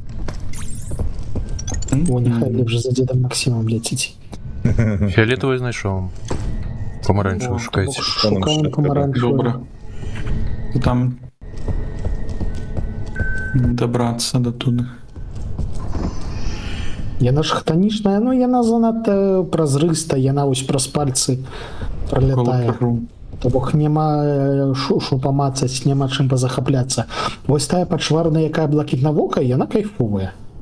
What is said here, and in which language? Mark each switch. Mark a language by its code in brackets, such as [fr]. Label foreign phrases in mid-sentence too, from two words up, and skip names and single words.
[uk] О, нехай вже за дедом Максимом летить. Фіолетовий знайшов. Помаранчевий шукайте. Шукаємо помаранчевий. Добре. Там добраться до туди. [be] Яна ж хтонічна, ну яна занадто празрыста, яна ось праз пальцы пролетае. То бок няма що памацаць, няма чым пазахапляцца. Вось тая пачварная, якая блакітнавокая, яна кайфовая.